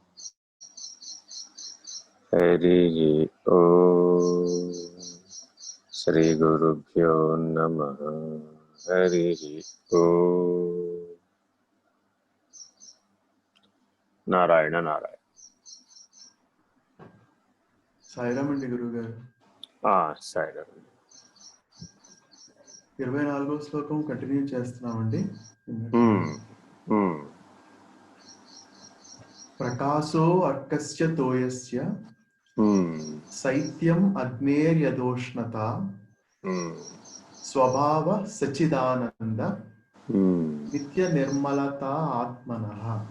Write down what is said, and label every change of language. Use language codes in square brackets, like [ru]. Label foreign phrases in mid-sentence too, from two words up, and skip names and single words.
[sa] हरिः ओम्। श्रीगुरुभ्यो नमः। हरिः ओम्। नारायण नारायण। [te] సాయిరామ్ అండి గురువు గారు. సాయిరామ్. 24వ శ్లోకం కంటిన్యూ చేస్తున్నామండి. [sa] ప్రకాశో అర్కస్య తోయస్య శైత్యం అగ్నేర్యదోష్ణత స్వభావ సచిదానంద నిత్య నిర్మలత ఆత్మనః.